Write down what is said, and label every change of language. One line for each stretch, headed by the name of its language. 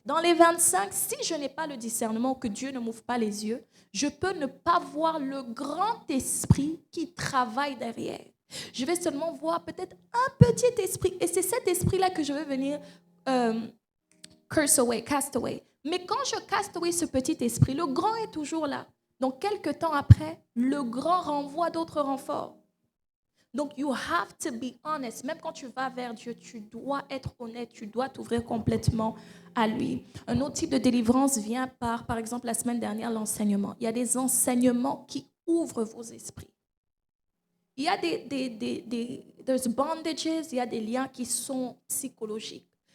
French: Dans les 25, si je n'ai pas le discernement, que Dieu ne m'ouvre pas les yeux, je peux ne pas voir le grand esprit qui travaille derrière. Je vais seulement voir peut-être un petit esprit. Et c'est cet esprit-là que je vais venir
English: curse away, cast away.
French: Mais quand je
English: cast away
French: ce petit esprit, le grand est toujours là. Donc, quelques temps après, le grand renvoie d'autres renforts. Donc,
English: you have to be honest.
French: Même quand tu vas vers Dieu, tu dois être honnête, tu dois t'ouvrir complètement à lui. Un autre type de délivrance vient par exemple, la semaine dernière, l'enseignement. Il y a des enseignements qui ouvrent vos esprits. Il y a
English: there's bondages,
French: il y a des liens qui sont psychologiques.